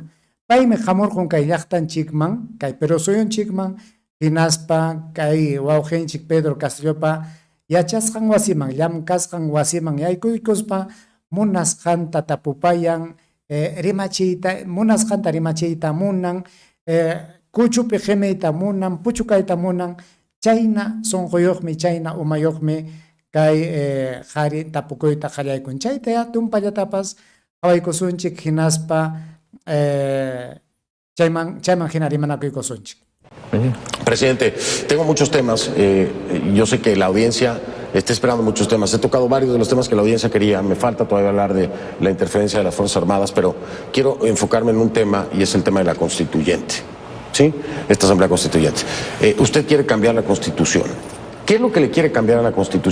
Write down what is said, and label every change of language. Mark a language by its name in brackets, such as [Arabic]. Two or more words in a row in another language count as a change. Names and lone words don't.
[Quechua] Paymi hamurqun kay llaqtanchikman, kay Perú suyunchikman, hinaspa kay wawqinchik Pedro Castillopa yachasqan wasiman, llamkasqan wasiman yaykuykuspa munasqanta tapupayan, munasqanta rimachiyta munan, kuchupi qimiyta munan, puchukayta munan, chayna sunquyuqmi, chayna umayuqmi kay qhari tapukuyta qallaykun. Chayta tumpallatapas qhawaykusunchik hinaspa chayman hina rimanakuykusunchik. [Spanish] Presidente, tengo muchos temas. Yo sé que la audiencia está esperando muchos temas. He tocado varios de los temas que la audiencia quería. Me falta todavía hablar de la interferencia de las Fuerzas Armadas, pero quiero enfocarme en un tema y es el tema de la constituyente. ¿Sí? Esta Asamblea Constituyente. Usted quiere cambiar la Constitución. ¿Qué es lo que le quiere cambiar a la Constitución?